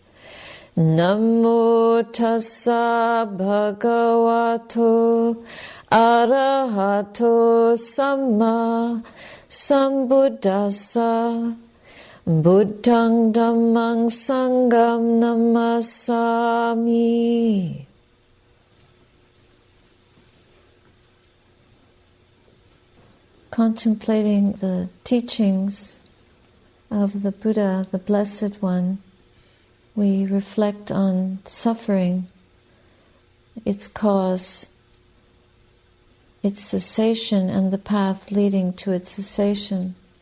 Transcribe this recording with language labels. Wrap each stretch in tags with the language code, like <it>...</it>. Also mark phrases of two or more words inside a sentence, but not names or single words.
<pi>Namo tassa bhagavato arahato samma sambuddhassa. Buddhang dhammang sangham namasami.</pi> <en>Contemplating the teachings of the Buddha, the Blessed One, we reflect on suffering, its cause, its cessation, and the path leading to its cessation.</en>